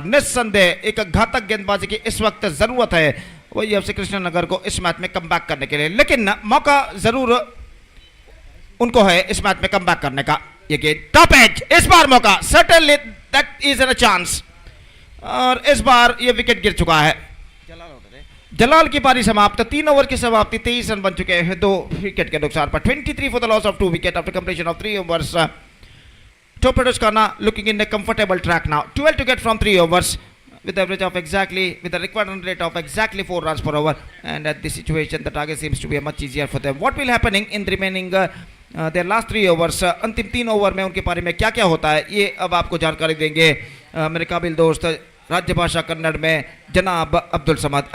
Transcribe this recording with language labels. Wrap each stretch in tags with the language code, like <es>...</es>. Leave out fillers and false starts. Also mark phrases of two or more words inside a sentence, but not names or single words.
<hi>निस्संदेह एक घातक गेंदबाजी की इस वक्त जरूरत है वही FC कृष्णनगर को इस मैच में कमबैक करने के लिए, लेकिन मौका जरूर उनको है इस मैच में कमबैक करने का। ये गेंद</hi> <en>top edge,</en> <hi>इस बार मौका,</hi> <en>certainly that is an chance.</en> <hi>और इस बार ये विकेट गिर चुका है। जलाल की पारी समाप्त, 3 ओवर की समाप्ति, 23 रन बन चुके हैं 2 विकेट के नुकसान पर,</hi> <en>23 for the loss of 2 wicket after completion of 3 overs. Torpedoes Kana looking in a comfortable track now. 12 to get from 3 overs with the average of exactly, with the required run rate of exactly 4 runs per over. And at this situation, the target seems to be much easier for them. What will happening in the remaining their last 3 overs?</en> <hi>अंतिम 3 ओवर में उनके पारी में क्या क्या होता है, ये अब आपको जानकारी देंगे मेरे काबिल दोस्त राज्य भाषा कन्नड़ में जनाब अब्दुल समद।</hi>